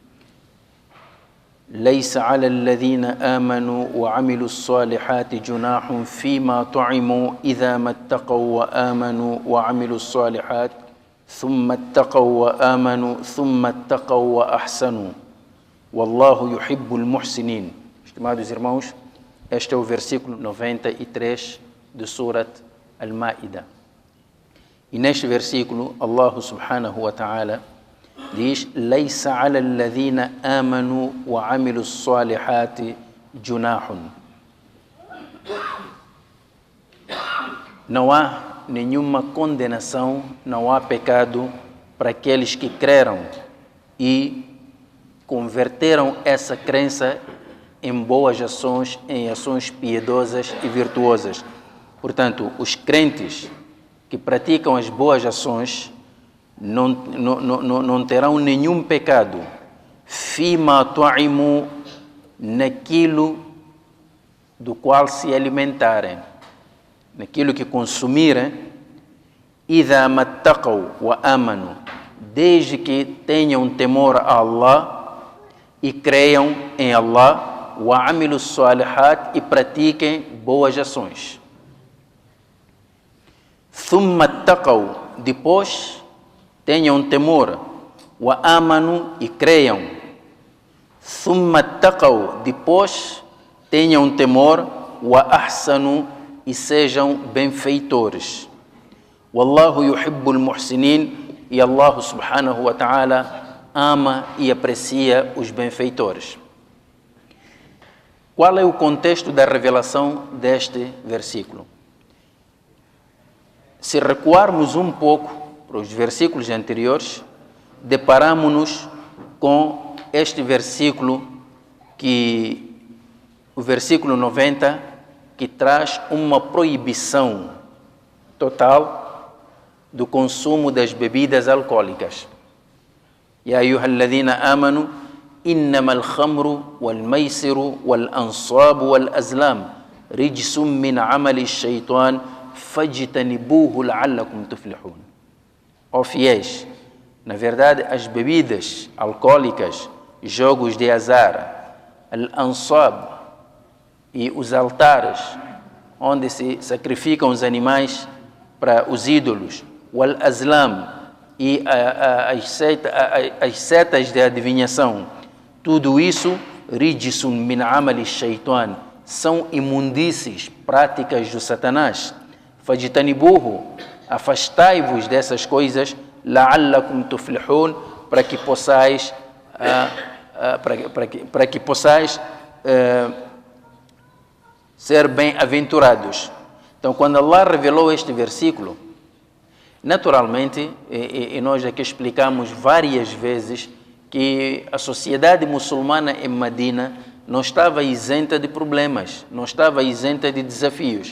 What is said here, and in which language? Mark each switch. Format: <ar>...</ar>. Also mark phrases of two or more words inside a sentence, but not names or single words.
<ar>ليس على الذين آمنوا وعملوا الصالحات جناح فيما طعموا إذا ما اتقوا وآمنوا وعملوا الصالحات ثم اتقوا وآمنوا ثم اتقوا وأحسنوا والله يحب المحسنين.</ar> <pt>Estimados irmãos, este é o versículo 93 de Surat Al-Ma'idah. E neste versículo,</pt> <ar>Allah سبحانه وتعالى diz: ليس على الذين آمنوا وعملوا الصالحات جناح.</ar> <pt>Não há nenhuma condenação, não há pecado para aqueles que creram e converteram essa crença em boas ações, em ações piedosas e virtuosas. Portanto, os crentes que praticam as boas ações não terão nenhum pecado.</pt> <ar>فيما طعموا,</ar> <pt>naquilo do qual se alimentarem, naquilo que consumirem.</pt> <ar>إذا ما اتقوا وآمنوا,</ar> <pt>desde que tenham temor a Allah e creiam em Allah.</pt> <ar>وعملوا الصالحات,</ar> <pt>e pratiquem boas ações.</pt> <ar>ثم اتقوا,</ar> <pt>depois tenham temor,</pt> <ar>wa amanu,</ar> <pt>e creiam.</pt> <ar>ثم اتقوا,</ar> <pt>depois tenham temor,</pt> <ar>wa ahsanu,</ar> <pt>e sejam benfeitores.</pt> <ar>والله يحب المحسنين,</ar> <pt>e Allah</pt> <ar>سبحانه وتعالى</ar> <pt>ama e aprecia os benfeitores. Qual é o contexto da revelação deste versículo? Se recuarmos um pouco para os versículos anteriores, deparamos-nos com este versículo, o versículo 90, que traz uma proibição total do consumo das bebidas alcoólicas.</pt> <ar>يا أيها الذين آمنوا إنما الخمر والميسر والأنصاب والأزلام رجس من عمل الشيطان فاجتنبوه لعلكم تفلحون.</ar> <pt>Ó fiéis, na verdade, as bebidas alcoólicas, jogos de azar, al-ansab, e os altares onde se sacrificam os animais para os ídolos, wal-azlam, e as setas de adivinhação, tudo isso,</pt> <ar>رجس من عمل الشيطان,</ar> <pt>são imundícies, práticas do Satanás. Fajtanibuhu, afastai-vos dessas coisas,</pt> <ar>لعلكم تفلحون,</ar> <pt>para que possais ser bem-aventurados. Então, quando Allah revelou este versículo, naturalmente, e nós aqui explicamos várias vezes que a sociedade muçulmana em Medina não estava isenta de problemas, não estava isenta de desafios.</pt>